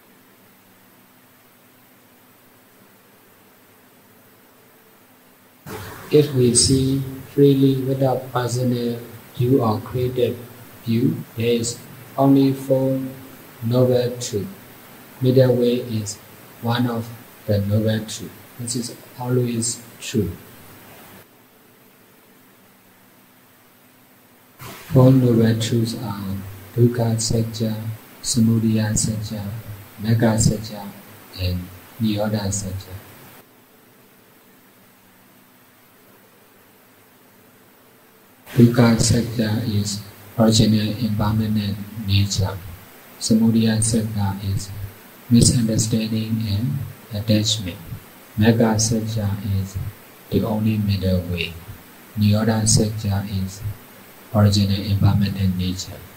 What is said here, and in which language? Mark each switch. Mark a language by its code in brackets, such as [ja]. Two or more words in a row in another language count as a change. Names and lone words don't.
[en] If we see freely without personal view or created view, there is only Four Noble Truth. Middle way is one of the Noble Truth. This is always true. Four Noble Truths are [sa] Dukkha Satya, Samudaya Satya, Magga Satya, [en] and [sa] Nirodha Satya. Dukkha Satya [en] is original impermanent nature. [sa] Samudaya Satya [en] is misunderstanding and attachment. [sa] Magga Satya [en] is the only middle way. [sa] Nirodha Satya [en] is original impermanent nature.